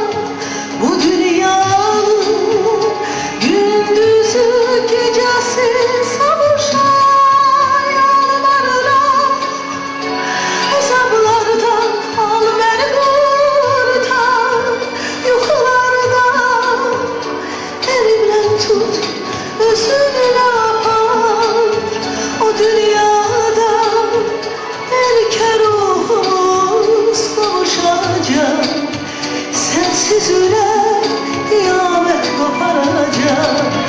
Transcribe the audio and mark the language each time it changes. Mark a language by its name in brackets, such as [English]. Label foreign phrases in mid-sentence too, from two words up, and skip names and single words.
[Azerbaijani] Bu dünyanın gündüzü gecəsi savuşam. Yalvarıram əzablardan al məni qurtar. Yuxulardan elimden tut, özünle apar. [Turkish] O dünyada erken ruhumuz kavuşacak. Sensiz yürek kıyamet koparacak.